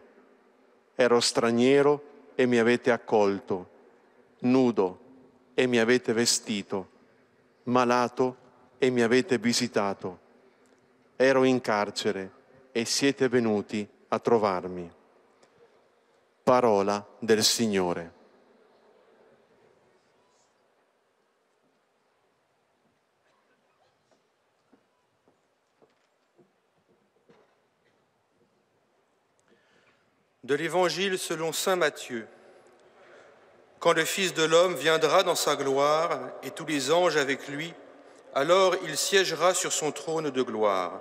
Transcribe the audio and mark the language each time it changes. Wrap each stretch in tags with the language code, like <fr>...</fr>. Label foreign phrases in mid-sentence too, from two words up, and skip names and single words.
<it>Ero straniero e mi avete accolto, nudo e mi avete vestito, malato e mi avete visitato. Ero in carcere e siete venuti a trovarmi. Parola del Signore.</it> <fr>De l'Évangile selon saint Matthieu. Quand le Fils de l'homme viendra dans sa gloire et tous les anges avec lui, alors il siégera sur son trône de gloire.</fr>